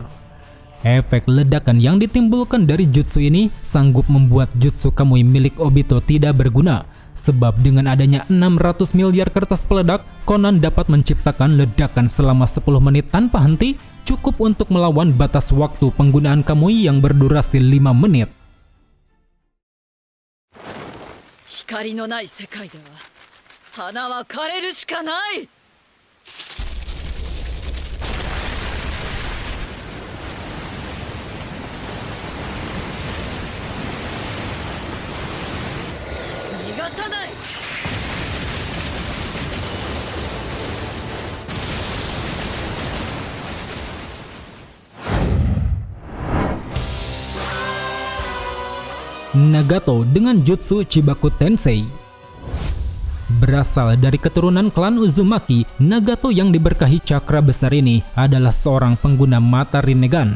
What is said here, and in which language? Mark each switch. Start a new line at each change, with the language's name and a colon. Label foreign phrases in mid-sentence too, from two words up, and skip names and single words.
Indonesian: Efek ledakan yang ditimbulkan dari jutsu ini sanggup membuat jutsu Kamui milik Obito tidak berguna. Sebab dengan adanya 600 miliar kertas peledak, Conan dapat menciptakan ledakan selama 10 menit tanpa henti, cukup untuk melawan batas waktu penggunaan Kamui yang berdurasi 5 menit.
Japanese: 光のない世界では花は枯れるしかない。逃がさない。
Indonesian: Nagato dengan jutsu Chibaku Tensei. Berasal dari keturunan klan Uzumaki, Nagato yang diberkahi cakra besar ini adalah seorang pengguna mata Rinnegan.